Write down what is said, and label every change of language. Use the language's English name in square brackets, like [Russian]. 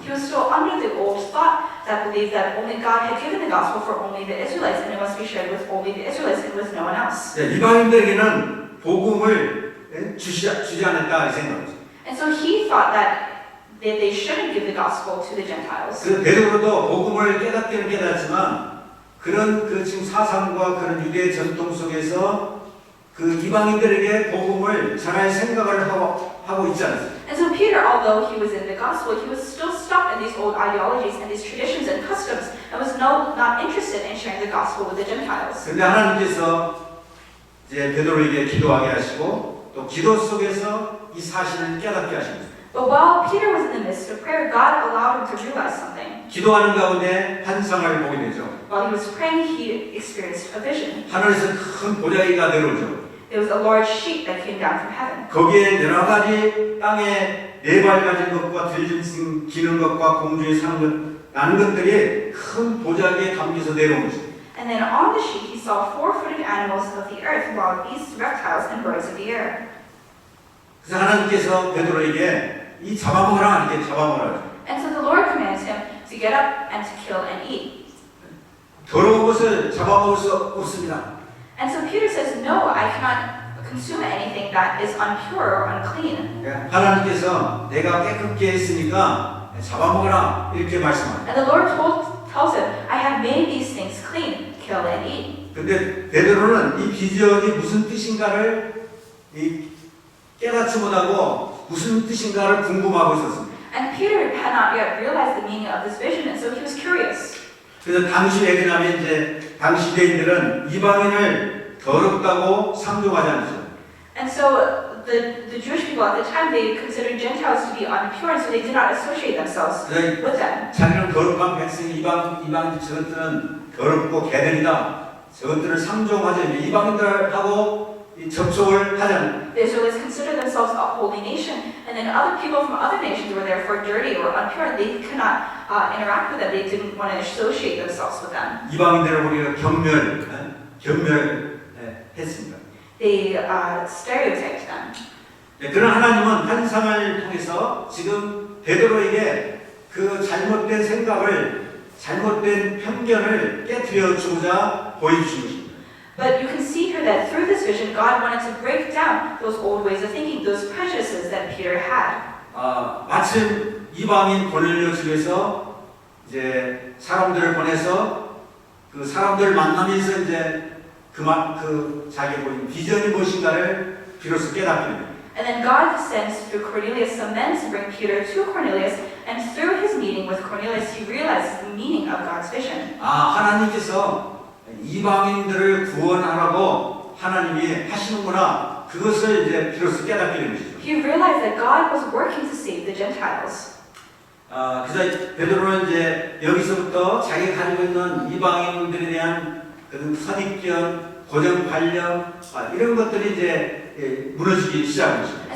[English] He was still under the old thought that believed that only God had given the gospel for only the Israelites and it must be shared with only the Israelites and with no one else. [Korean] 이방인들에게는 복음을 주지 않았다 이 생각이죠. [English] And so he thought that they shouldn't give the gospel to the Gentiles. [Korean] 그 베드로도 복음을 깨닫기는 깨닫지만 그런 그 지금 사상과 그런 유대 전통 속에서 그 이방인들에게 복음을 전할 생각을 하고 있지 않습니다. [English] And so Peter, although he was in the gospel, he was still stuck in these old ideologies and these traditions and customs and was not interested in sharing the gospel with the Gentiles. [Korean] 그런데 하나님께서 이제 베드로에게 기도하게 하시고 또 기도 속에서 이 사실을 깨닫게 하십니다. [English] But while Peter was in the midst of prayer, God allowed him to realize something. [Korean] 기도하는 가운데 환상을 보게 되죠. [English] While he was praying, he experienced a vision. [Korean] 하늘에서 큰 보자기가 내려오죠. [English] There was a large sheet that came down from heaven. [Korean] 거기에 여러 가지 땅에 네 발 가진 것과 들기는 것과 공중에 나는 것들이 큰 보자기에 담겨서 내려오는 거죠. [English] And then on the sheet he saw four-footed animals of the earth, wild beasts, reptiles, and birds of the air. [Korean] 그래서 하나님께서 베드로에게 이 잡아먹으라 이렇게 잡아먹으라. [English] And so the Lord commands him to get up and to kill and eat. [Korean] 더러운 것을 잡아먹을 수 없습니다. [English] And so Peter says, no, I cannot consume anything that is impure or unclean. [Korean] 하나님께서 내가 깨끗게 했으니까 잡아먹으라 이렇게 말씀합니다. [English] And the Lord tells him, I have made these things clean, kill and eat. [Korean] 근데 베드로는 이 비전이 무슨 뜻인가를 깨닫지 못하고 무슨 뜻인가를 궁금하고 있었습니다. [English] And Peter had not yet realized the meaning of this vision, and so he was curious. [Korean] 그래서 당시 왜냐하면 이제 당시 유대인들은 이방인을 더럽다고 상종하지 않았죠. [English] And so the Jewish people at the time, they considered Gentiles to be impure, and so they did not associate themselves with them. [Korean] 자기는 거룩한 백성이 이방인들 저것들은 더럽고 개들이다. 저것들을 상종하지 이방인들하고 접촉을 하지 않는. [English] The Israelites considered themselves a holy nation, and then other people from other nations were therefore dirty or impure. They could not interact with them. They didn't want to associate themselves with them. [Korean] 이방인들을 우리가 경멸했습니다. [English] They stereotyped them. [Korean] 그런 하나님은 환상을 통해서 지금 베드로에게 그 잘못된 생각을, 잘못된 편견을 깨뜨려 주고자 보여주신 것입니다. [English] But you can see here that through this vision, God wanted to break down those old ways of thinking, those prejudices that Peter had. [Korean] 마침 이방인 고넬료 집에서 이제 사람들을 보내서 그 사람들 만나면서 이제 그 자기 보인 비전이 무엇인가를 비로소 깨닫게 됩니다. [English] And then God sends through Cornelius some men to bring Peter to Cornelius, and through his meeting with Cornelius, he realizes the meaning of God's vision. [Korean] 하나님께서 이방인들을 구원하라고 하나님이 하시는구나. 그것을 이제 비로소 깨닫게 된 것이죠. [English] He realized that God was working to save the Gentiles. [Korean] 그래서 베드로는 이제 여기서부터 자기가 가지고 있는 이방인들에 대한 그런 선입견, 고정관념 이런 것들이 이제 무너지기 시작한 것입니다.